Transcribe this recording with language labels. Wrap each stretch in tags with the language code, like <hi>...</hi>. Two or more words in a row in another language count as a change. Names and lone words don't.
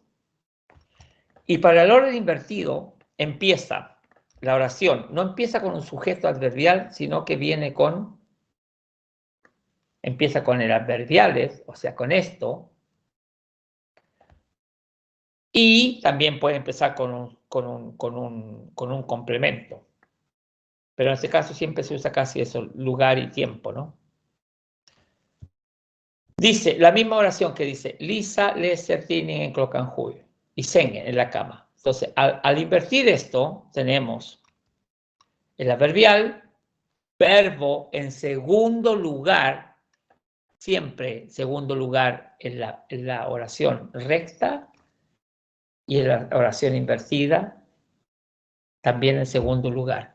<es>Y para el orden invertido empieza la oración, no empieza con un sujeto adverbial, sino que empieza con el adverbiales, o sea, con esto, y también puede empezar con un complemento. Pero en este caso siempre se usa casi eso, lugar y tiempo, ¿no? Dice, la misma oración que dice,</es> <sv>Lisa läser tidningen klockan 7, y sängen</sv> <es>en la cama. Entonces, al invertir esto, tenemos el adverbial, verbo en segundo lugar, siempre segundo lugar en la oración recta, y en la oración invertida, también en segundo lugar.</es>